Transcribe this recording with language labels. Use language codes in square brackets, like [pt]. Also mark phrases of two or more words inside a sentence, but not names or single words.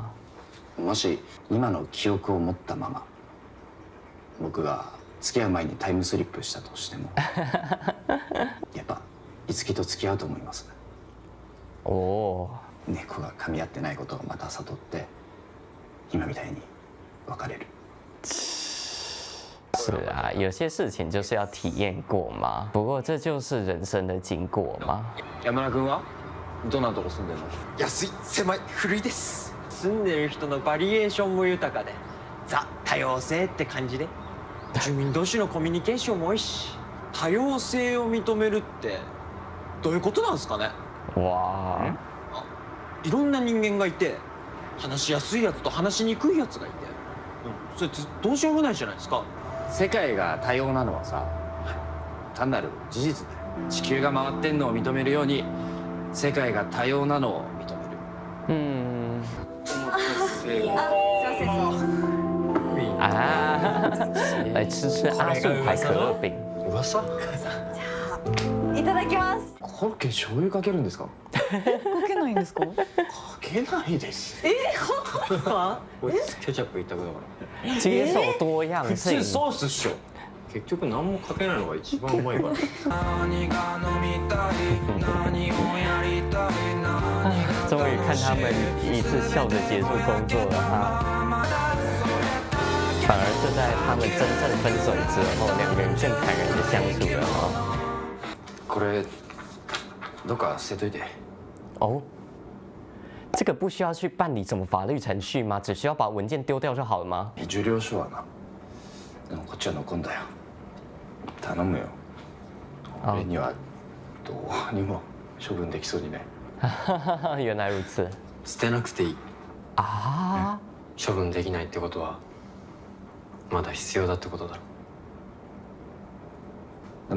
[ja] もし今の記憶を持ったまま僕が付き合う前にタイムスリップしたとしてもやっぱ樹と付き合うと思います。猫が噛み合ってないことをまた悟って今みたいに別れる。 [zh] 是啊，有些事情就是要体验过嘛。不过这就是人生的经过嘛。 [ja] 山田君はどんなとこ住んでるの？安い狭い古いです。住んでる人のバリエーションも豊かでザ多様性って感じで、住民同士のコミュニケーションも多いし、多様性を認めるってどういうことなんですかね？哇。いろんな人間がいて話しやすいやつと話しにくいやつがいて、それってどうしようもないじゃないですか。世界が多様なのはさ、単なる事実だよ。地球が回ってんのを認めるように世界が多様なのを認める。 [zh] 来吃吃阿树牌可乐饼。 [ja] 噂？いただきます。コロッケ醤油かけるんですか？かけないんですか？かけないです。本当ですか？こいつケチャップ一択だから。 [zh] 接受多样 [ja] 普 [zh] 性 [ja] 通。ソースっしょ。結局何もかけないのが一番うまいから。 [zh] 终于看他们一次笑着结束工作了哈。反而是在他们真正分手之后，两个人更坦然的相处了哈。 [ja] これどっか捨てといて。 [zh] 这个不需要去办理什么法律程序吗？只需要把文件丢掉就好了吗？ [ja] 受領書はな。でもこっちは残んだよ。頼むよ。俺にはどうにも処分できそうにね。 [zh] 原来如此。 [ja] 捨てなくていい。啊，処分できないってことはまだ必要だってことだろ。